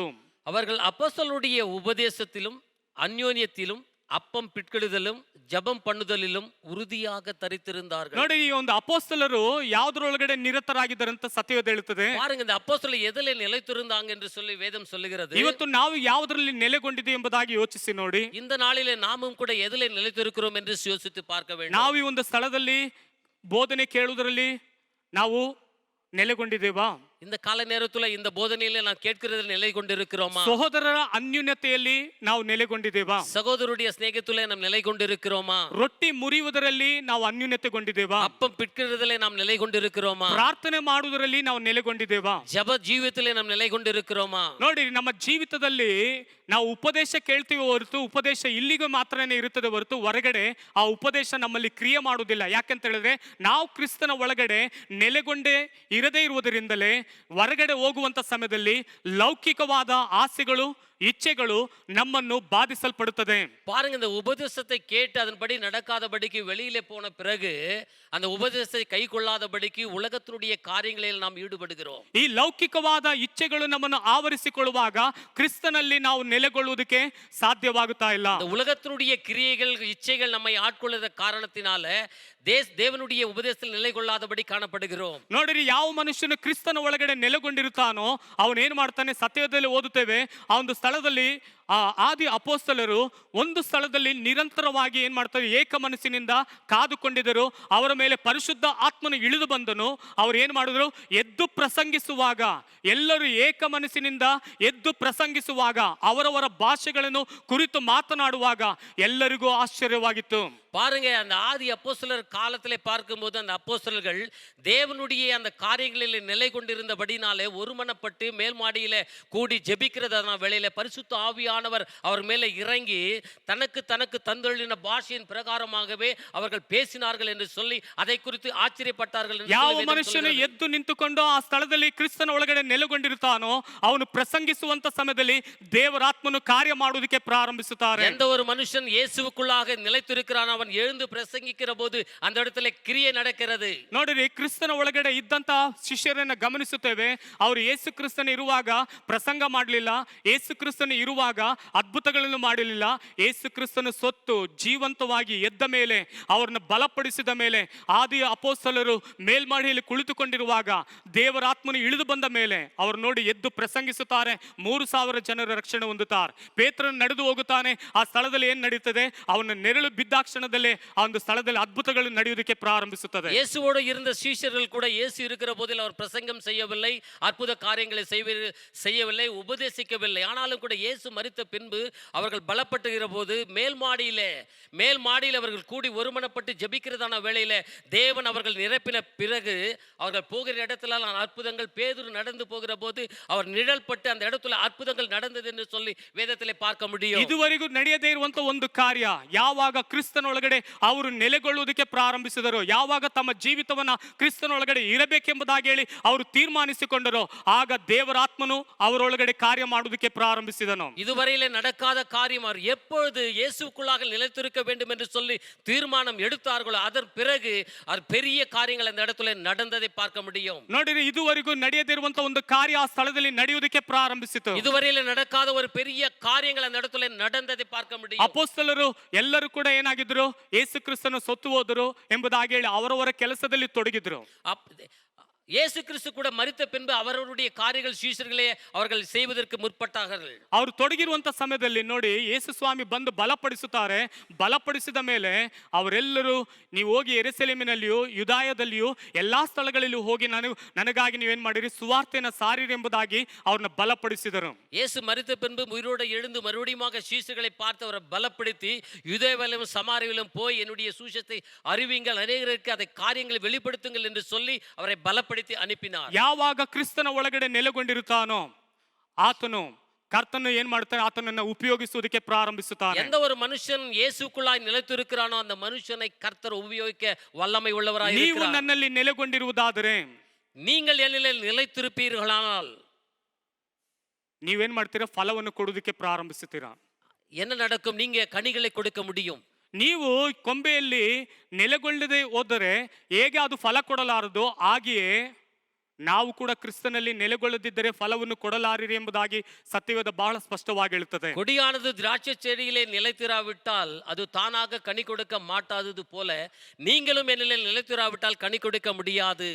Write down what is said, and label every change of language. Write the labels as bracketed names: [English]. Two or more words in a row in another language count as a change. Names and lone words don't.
[Tamil] அவர்கள் அப்போஸ்தலருடைய உபதேசத்திலும் அந்யோன்யத்திலும் அப்பம் பிட்கிடுதலும் ஜபம் பண்ணுதலிலும் ಉறுதியாக ತರಿತಿರುந்தார்கள். [Kannada] ನೋಡಿ, ಈ ಒಂದು ಅಪೊಸ್ತಲರು ಯಾವುದರೊಳಗಡೆ ನಿರತರಾಗಿದ್ದಾರೆ ಅಂತ ಸತ್ಯವೇದ ಹೇಳುತ್ತದೆ. [Tamil] பாருங்க, இந்த அப்போஸ்தலர் எதிலே நிலைத்திருந்தாங்க என்று சொல்லி வேதம் சொல்லுகிறது. [Kannada] ಇವತ್ತು ನಾವು ಯಾವುದರಲ್ಲಿ ನೆಲೆಗೊಂಡಿದ್ದೀವಿ ಎಂಬುದಾಗಿ ಯೋಚಿಸಿ ನೋಡಿ. [Tamil] இந்த நாளிலே நாமும் கூட எதிலே நிலைத்திருக்கிறோம் என்று யோசித்து பார்க்க வேண்டும். [Kannada] ನಾವು ಈ ಒಂದು ಸ್ಥಳದಲ್ಲಿ ಬೋಧನೆ ಕೇಳುವುದರಲ್ಲಿ ನಾವು ನೆಲೆಗೊಂಡಿದ್ದೇವಾ? [Tamil] இந்த கால நேரத்துல இந்த போதனையில நான் கேட்கிறதில் நிலை கொண்டிருக்கிறோமா? [Kannada] ಸಹೋದರರ ಅನ್ಯೂನ್ಯತೆಯಲ್ಲಿ ನಾವು ನೆಲೆಗೊಂಡಿದ್ದೇವಾ? [Tamil] சகோதரருடைய ಸ್ನೇಹத்திலே நாம் நிலை கொண்டிருக்கிறோமா? [Kannada] ರೊಟ್ಟಿ ಮುರಿಯುವುದರಲ್ಲಿ ನಾವು ಅನ್ಯೂನ್ಯತೆಗೊಂಡಿದ್ದೇವಾ? [Tamil] அப்பம் பிட்கிறதிலே நாம் நிலை கொண்டிருக்கிறோமா? [Kannada] ಪ್ರಾರ್ಥನೆ ಮಾಡುವುದರಲ್ಲಿ ನಾವು ನೆಲೆಗೊಂಡಿದ್ದೇವಾ? [Tamil] ஜப ಜೀವಿತದಲ್ಲಿ நாம் நிலை கொண்டிருக்கிறோமா? [Kannada] ನೋಡಿ, ನಮ್ಮ ಜೀವಿತದಲ್ಲಿ ನಾವು ಉಪದೇಶ ಕೇಳ್ತೀವಿ ಹೊರತು ಉಪದೇಶ ಇಲ್ಲಿಗೂ ಮಾತ್ರನೇ ಇರುತ್ತದೆ ಹೊರತು ಹೊರಗಡೆ ಆ ಉಪದೇಶ ನಮ್ಮಲ್ಲಿ ಕ್ರಿಯೆ ಮಾಡುವುದಿಲ್ಲ. ಯಾಕಂತ ಹೇಳಿದ್ರೆ ನಾವು ಕ್ರಿಸ್ತನ ಒಳಗಡೆ ನೆಲೆಗೊಂಡೇ ಇರದೇ ಇರುವುದರಿಂದಲೇ ಹೊರಗಡೆ ಹೋಗುವಂತ ಸಮಯದಲ್ಲಿ ಲೌಕಿಕವಾದ ಆಸೆಗಳು, ಇಚ್ಛೆಗಳು ನಮ್ಮನ್ನು ಬಾಧಿಸಲ್ಪಡುತ್ತದೆ. [Tamil] பாருங்க, இந்த உபதேசத்தை கேட்டு அதன்படி நடக்காதபடிக்கு வெளியிலே போன பிறகு அந்த உபதேசத்தை கை கொள்ளாதபடிக்கு உலகத்தினுடைய காரியங்களில் நாம் ஈடுபடுகிறோம். [Kannada] ಈ ಲೌಕಿಕವಾದ ಇಚ್ಛೆಗಳು ನಮ್ಮನ್ನು ಆವರಿಸಿಕೊಳ್ಳುವಾಗ ಕ್ರಿಸ್ತನಲ್ಲಿ ನಾವು ನೆಲೆಗೊಳ್ಳುವುದಕ್ಕೆ ಸಾಧ್ಯವಾಗುತ್ತಾ ಇಲ್ಲ. [Tamil] இந்த உலகத்தினுடைய கிரியைகள், இச்சைகள் நம்மை ஆட்கொள்ளுற காரணத்தினால தேவனுடைய ಉಪದೇಶದಲ್ಲಿ நிலை கொள்ளாதபடி ಕಾಣப்படுகிறோம். [Kannada] ನೋಡಿರಿ, ಯಾವ ಮನುಷ್ಯನು ಕ್ರಿಸ್ತನ ಒಳಗಡೆ ನೆಲೆಗೊಂಡಿರುತ್ತಾನೋ ಅವನೇನ್ ಮಾಡ್ತಾನೆ, ಸತ್ಯದಲ್ಲಿ ಓದುತ್ತೇವೆ, ಆ ಒಂದು ಸ್ಥಳದಲ್ಲಿ ಆದಿ ಅಪೊಸ್ತಲರು ಒಂದು ಸ್ಥಳದಲ್ಲಿ ನಿರಂತರವಾಗಿ ಏನ್ ಮಾಡ್ತಾರೆ, ಏಕ ಮನಸ್ಸಿನಿಂದ ಕಾದುಕೊಂಡಿದ್ದರು. ಅವರ ಮೇಲೆ ಪರಿಶುದ್ಧ ಆತ್ಮನು ಇಳಿದು ಬಂದನು. ಅವ್ರು ಏನ್ ಮಾಡಿದ್ರು, ಎದ್ದು ಪ್ರಸಂಗಿಸುವಾಗ, ಎಲ್ಲರೂ ಏಕ ಮನಸ್ಸಿನಿಂದ ಎದ್ದು ಪ್ರಸಂಗಿಸುವಾಗ, ಅವರವರ ಭಾಷೆಗಳನ್ನು ಕುರಿತು ಮಾತನಾಡುವಾಗ ಎಲ್ಲರಿಗೂ ಆಶ್ಚರ್ಯವಾಗಿತ್ತು. [Tamil] பாருங்க, அந்த ஆதி அப்போஸ்தலர் காலத்திலே பார்க்கும்போது அந்த அப்போஸ்தலர்கள் தேவனுடைய அந்த காரியங்களில் நிலை கொண்டிருந்தபடினாலே ஒருமனப்பட்டு மேல் மாடியில கூடி ஜெபிக்கிறதான வேளையில பரிசுத்த ஆவியானவர் அவர் மேலே இறங்கி தனக்கு தந்தளின பாஷையின் பிரகாரமாகவே அவர்கள் பேசினார்கள் என்று சொல்லி அதை குறித்து ஆச்சரியப்பட்டார்கள். [Kannada] ಯಾವ ಮನುಷ್ಯನು ಎದ್ದು ನಿಂತುಕೊಂಡು ಆ ಸ್ಥಳದಲ್ಲಿ ಕ್ರಿಸ್ತನ ಒಳಗಡೆ ನೆಲೆಗೊಂಡಿರುತ್ತಾನೋ ಅವನು ಪ್ರಸಂಗಿಸುವಂತ ಸಮಯದಲ್ಲಿ ದೇವರಾತ್ಮನು ಕಾರ್ಯ ಮಾಡುವುದಕ್ಕೆ ಪ್ರಾರಂಭಿಸುತ್ತಾರೆ. [Tamil] எந்த ஒரு மனுஷன் இயேசுவுக்குள்ளாக நிலைத்திருக்கிறான் அவன் எழுந்து பிரசங்கிக்கிற போது அந்த இடத்துல கிரியை நடக்கிறது. [Kannada] ನೋಡಿರಿ, ಕ್ರಿಸ್ತನ ಒಳಗಡೆ ಇದ್ದಂತ ಶಿಷ್ಯರನ್ನ ಗಮನಿಸುತ್ತೇವೆ. ಅವರು ಯೇಸು ಕ್ರಿಸ್ತನ ಇರುವಾಗ ಪ್ರಸಂಗ ಮಾಡಲಿಲ್ಲ. ಯೇಸು ಕ್ರಿಸ್ತನ ಇರುವಾಗ ಅದ್ಭುತಗಳನ್ನು ಮಾಡಲಿಲ್ಲ. ಯೇಸು ಕ್ರಿಸ್ತನು ಸೊತ್ತು ಜೀವಂತವಾಗಿ ಎದ್ದ ಮೇಲೆ, ಅವರನ್ನು ಬಲಪಡಿಸಿದ ಮೇಲೆ, ಆದಿ ಅಪೊಸ್ತಲರು ಮೇಲ್ಮಹಡಿಯಲ್ಲಿ ಕುಳಿತುಕೊಂಡಿರುವಾಗ ದೇವರ ಆತ್ಮನು ಇಳಿದು ಬಂದ ಮೇಲೆ ಅವರು ನೋಡಿ ಎದ್ದು ಪ್ರಸಂಗಿಸುತ್ತಾರೆ. 3,000 ಜನರ ರಕ್ಷಣೆ ಹೊಂದುತ್ತಾರೆ. ಪೇತ್ರನು ನಡೆದು ಹೋಗುತ್ತಾನೆ. ಆ ಸ್ಥಳದಲ್ಲಿ ಏನ್ ನಡೀತದೆ? ಅವನ ನೆರಳು ಬಿದ್ದಾಕ್ಷಣದಲ್ಲೇ ಆ ಒಂದು ಸ್ಥಳದಲ್ಲಿ ಅದ್ಭುತಗಳು ನಡೆಯುವುದಕ್ಕೆ ಪ್ರಾರಂಭಿಸುತ್ತದೆ. [Tamil] இயேசுவோடு இருந்த சீஷர்கள் கூட இயேசு இருக்கிற போதில் அவர் பிரசங்கம் செய்யவில்லை, அற்புத காரியங்களை செய்யவில்லை, உபதேசிக்கவில்லை. ஆனாலும் கூட இயேசு மரித்த பின்பு அவர்கள் பலப்பட்டுகிற போது மேல் மாடியில் அவர்கள் கூடி ஒருமனப்பட்டு ஜெபிக்கிறதான வேளையில தேவன் அவர்கள் நிரப்பின பிறகு அவர்கள் போகிற இடத்துல அற்புதங்கள், பேதுரு நடந்து போகிற போது அவர் நிழல் பட்டு அந்த இடத்துல அற்புதங்கள் நடந்தது என்று சொல்லி ವೇದದಲ್ಲಿ பார்க்க முடியும். [Kannada] ಇದುವರೆಗೂ ನಡೆಯದೇ ಇರುವಂತ ಒಂದು ಕಾರ್ಯ ಯಾವಾಗ ಕ್ರಿಸ್ತನೊಳಗಡೆ ಅವರು ನೆಲೆಗೊಳ್ಳುವುದಕ್ಕೆ ಪ್ರಾರಂಭಿಸಿದರು, ಯಾವಾಗ ತಮ್ಮ ಜೀವಿತವನ್ನ ಕ್ರಿಸ್ತನೊಳಗಡೆ ಇರಬೇಕೆಂಬುದಾಗಿ ಹೇಳಿ ಅವರು ತೀರ್ಮಾನಿಸಿಕೊಂಡರು, ಆಗ ದೇವರಾತ್ಮನು ಅವರೊಳಗಡೆ ಕಾರ್ಯ ಮಾಡುವುದಕ್ಕೆ ಪ್ರಾರಂಭಿಸಿದನು. [Tamil] இதுவரையிலே நடக்காத காரியம் அவர் எப்பொழுது இயேசுக்குள்ளாக நிலைத்திருக்க வேண்டும் என்று சொல்லி தீர்மானம் எடுத்தார்களோ அதன் பிறகு அவர் பெரிய காரியங்கள் அந்த இடத்துல நடந்ததை பார்க்க முடியும். [Kannada] ನೋಡಿರಿ, ಇದುವರೆಗೂ ನಡೆಯದಿರುವಂತ ಒಂದು ಕಾರ್ಯ ಆ ಸ್ಥಳದಲ್ಲಿ ನಡೆಯುವುದಕ್ಕೆ ಪ್ರಾರಂಭಿಸಿತು. [Tamil] இதுவரையிலே நடக்காத ஒரு பெரிய காரியங்கள் அந்த இடத்துல நடந்ததை பார்க்க முடியும். [Kannada] ಅಪೊಸ್ತಲರು ಎಲ್ಲರೂ ಕೂಡ ಏನಾಗಿದ್ರು? ಯೇಸು ಕ್ರಿಸ್ತನು ಸತ್ತು ಹೋದರು ಎಂಬುದಾಗಿ ಹೇಳಿ ಅವರವರ ಕೆಲಸದಲ್ಲಿ ತೊಡಗಿದ್ರು. [Tamil] இயேசு கிறிஸ்து கூட மரித்த பின்பு அவர்களுடைய காரியங்கள் சீஷர்களே அவர்கள் செய்வதற்கு முற்பட்டார்கள். [Kannada] ಅವರು ತೊಡಗಿರುವಂತ ಸಮಯದಲ್ಲಿ ನೋಡಿ ಯೇಸು ಸ್ವಾಮಿ ಬಂದು ಬಲಪಡಿಸುತ್ತಾರೆ. ಬಲಪಡಿಸಿದ ಮೇಲೆ ಅವರೆಲ್ಲರೂ ನೀವು ಹೋಗಿ ಯೆರೂಸಲೇಮಿನಲ್ಲಿಯೂ ಯುದಾಯದಲ್ಲಿಯೂ ಎಲ್ಲಾ ಸ್ಥಳಗಳಲ್ಲಿಯೂ ಹೋಗಿ ನನಗಾಗಿ ನೀವೇನ್ ಮಾಡಿರಿ? ಸುವಾರ್ತೆಯನ್ನು ಸಾರಿರಿ ಎಂಬುದಾಗಿ ಅವ್ರನ್ನ ಬಲಪಡಿಸಿದರು. [Tamil] இயேசு மரித்த பின்பு உயிரோடு எழுந்து மறுபடியும் சீஷர்களை பார்த்து அவரை பலப்படுத்தி யுதேயாவிலும் சமாரியாவிலும் போய் என்னுடைய சுவிசேஷத்தை அறிவிங்கள், அநேகருக்கு அதை காரியங்களை வெளிப்படுத்துங்கள் என்று சொல்லி அவரை பலப்படுத்தி ಅನುಪಿನಾರ್. [Kannada] ಯಾವಾಗ ಕ್ರಿಸ್ತನ ಒಳಗಡೆ ನೆಲೆಗೊಂಡಿರುತ್ತಾನೋ ಆತನು ಕರ್ತನು ಏನ್ ಮಾಡ್ತಾನೆ? ಆತನನ್ನ ಉಪಯೋಗಿಸುವುದಕ್ಕೆ ಪ್ರಾರಂಭಿಸುತ್ತಾನೆ. [Tamil] எந்த ஒரு மனுஷன் இயேசுக்குள்ளாய் நிலைத்திருக்கிறானோ அந்த மனுஷனை கர்த்தர் உபயோகிக்க வல்லமை உள்ளவராய் [Kannada] ನೀವು [Tamil] இருக்கிறார். [Kannada] ನನ್ನಲ್ಲಿ ನೆಲೆಗೊಂಡಿರುವುದಾದರೆ, [Tamil] நீங்கள் என்னில் நிலைத்திருப்பீர்களானால் [Kannada] ನೀವೇನ್ ಮಾಡ್ತೀರಾ? ಫಲವನ್ನು ಕೊಡುವುದಕ್ಕೆ ಪ್ರಾರಂಭಿಸುತ್ತೀರಾ. [Tamil] என்ன நடக்கும்? நீங்க கனிகளை கொடுக்க முடியும். [Kannada] ನೀವು ಕೊಂಬೆಯಲ್ಲಿ ನೆಲೆಗೊಳ್ಳದೆ ಹೋದರೆ ಹೇಗೆ ಅದು ಫಲ ಕೊಡಲಾರದು, ಹಾಗೆಯೇ ನಾವು ಕೂಡ ಕ್ರಿಸ್ತನಲ್ಲಿ ನೆಲೆಗೊಳ್ಳದಿದ್ದರೆ ಫಲವನ್ನು ಕೊಡಲಾರಿರಿ ಎಂಬುದಾಗಿ ಸತ್ಯವೇದ ಬಹಳ ಸ್ಪಷ್ಟವಾಗಿ ಹೇಳುತ್ತದೆ. [Tamil] கொடியானது திராட்சை செடியிலே நிலைத்திராவிட்டால் அது தானாக கனி கொடுக்க மாட்டாதது போல நீங்களும் என்னில் நிலைத்திராவிட்டால் கனி கொடுக்க முடியாது.